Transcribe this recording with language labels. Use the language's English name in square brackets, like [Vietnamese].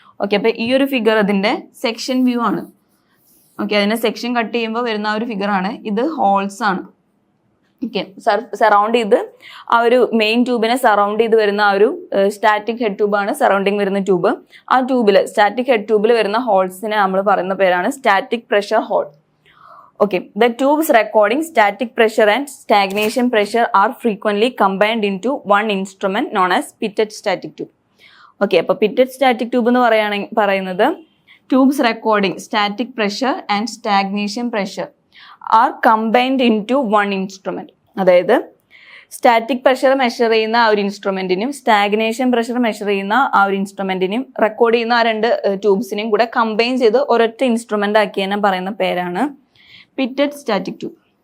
[Malayalam] Okay, അപ്പോൾ ഈ ഒരു ഫിഗർ അതിൻ്റെ സെക്ഷൻ വ്യൂ ആണ്. ഓക്കെ, അതിനെ സെക്ഷൻ കട്ട് ചെയ്യുമ്പോൾ വരുന്ന ആ ഒരു ഫിഗറാണ് ഇത്. ഹോൾസ് ആണ്. ഓക്കെ, സറൗണ്ട് ചെയ്ത് ആ ഒരു മെയിൻ ട്യൂബിനെ സറൗണ്ട് ചെയ്ത് വരുന്ന ആ ഒരു സ്റ്റാറ്റിക് ഹെഡ് ട്യൂബാണ് സറൗണ്ടിങ് വരുന്ന ട്യൂബ്. ആ ട്യൂബിൽ സ്റ്റാറ്റിക് ഹെഡ് ട്യൂബിൽ വരുന്ന ഹോൾസിനെ നമ്മൾ പറയുന്ന പേരാണ് static pressure whole. [English] Okay, the tubes recording static pressure and stagnation pressure are frequently combined into one instrument known as pitted static tube. Okay, [Malayalam] അപ്പോൾ [English] pitted static tube [Malayalam] എന്ന് പറയുന്നത് [English] tubes recording static pressure and stagnation pressure are combined into one instrument. [Malayalam] അതായത് static pressure measure ചെയ്യുന്ന ആ ഒരു ഇൻസ്ട്രുമെന്റിനും stagnation pressure measure ചെയ്യുന്ന ആ ഒരു ഇൻസ്ട്രുമെന്റിനും റെക്കോർഡ് ചെയ്യുന്ന ആ രണ്ട് ട്യൂബ്സിനെയും കൂടെ കമ്പൈൻ ചെയ്ത് ഒരൊറ്റ ഇൻസ്ട്രുമെന്റ് ആക്കിയതിനെ പറയുന്ന പേരാണ് പിറ്റഡ് സ്റ്റാറ്റിക് ട്യൂബ്.